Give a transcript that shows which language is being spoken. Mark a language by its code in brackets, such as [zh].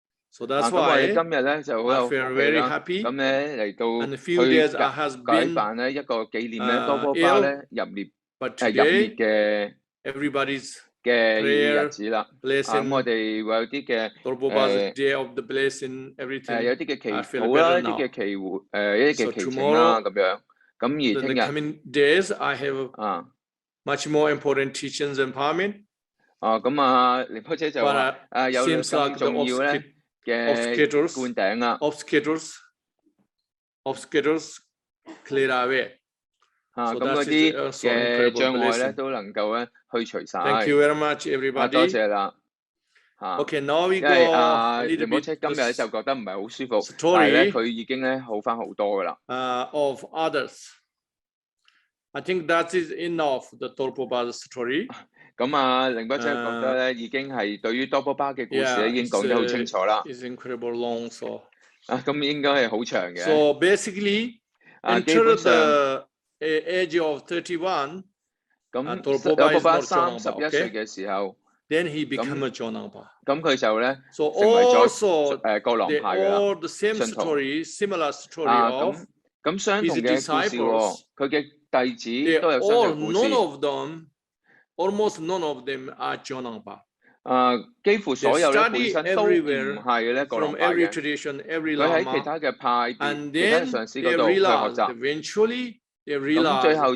[en] So that's why I feel very happy. [yue] 咁咧嚟到去舉辦咧一個紀念咧多波巴咧入滅嘅 [en] everybody's [yue] 嘅日子啦。咁我哋會有啲嘅 [en] day of the blessing, everything. [yue] 有啲嘅祈禱啦，一啲嘅祈請啦咁樣。咁而聽日 [en] coming days I have much more important teachings and empowerment. [yue] 咁仁波切就話有更重要咧嘅灌頂啦。 [en] Obstacles clear away. [yue] 咁嗰啲嘅障礙咧都能夠咧去除晒。 [en] Thank you very much, everybody. [yue] 多謝啦。 [en] Okay, now we go. [yue] 因為仁波切今日就覺得唔係好舒服，但係咧佢已經咧好翻好多噶啦。 [en] Of others, I think that is enough. The Topopa's story. [yue] 咁仁波切覺得咧已經係對於多波巴嘅故事咧已經講得好清楚啦。 [en] It's incredible long, so. [yue] 咁應該係好長嘅。 [en] So basically, until the age of 31, [yue] 咁多波巴31歲嘅時候。 [en] Then he became a Jonangpa. [yue] 咁佢就咧成為咗覺囊派嘅啦。 [en] All the same story, similar story of [yue] 咁相同嘅故事喎，佢嘅弟子都有相同故事。 [en] None of them, almost none of them are Jonangpa. [yue] 幾乎所有咧本身都唔係咧覺囊派嘅。佢喺其他嘅派別、其他上師嗰度去學習。 [en] Eventually, they realized